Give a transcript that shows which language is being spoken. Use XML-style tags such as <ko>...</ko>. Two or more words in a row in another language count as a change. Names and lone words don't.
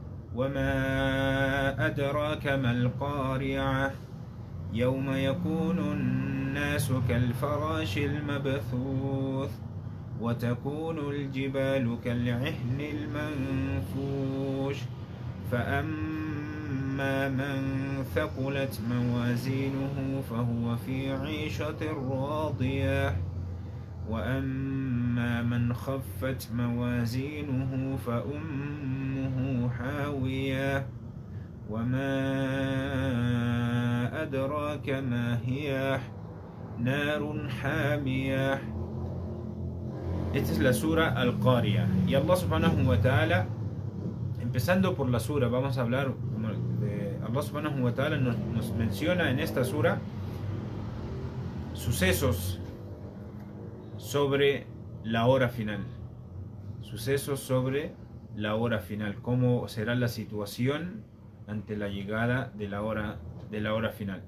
<ar>وما أدراك ما القارعة يوم يكون الناس كالفراش المبثوث وتكون الجبال كالعهن المنفوش فأما من ثقلت موازينه فهو في عيشة راضية وأما من خفت موازينه فأمه حاوية وما أدراك ما هي نار حامية.</ar> <es>Esta es la sura Al-Qari'ah. Y Allah</es> <ar>سبحانه وتعالى,</ar> <es>empezando por la sura, vamos a hablar de Allah</es> <ar>سبحانه وتعالى</ar> <es>nos menciona en esta sura sucesos sobre la hora final. Sucesos sobre la hora final. Cómo será la situación ante la llegada de la hora final.</es>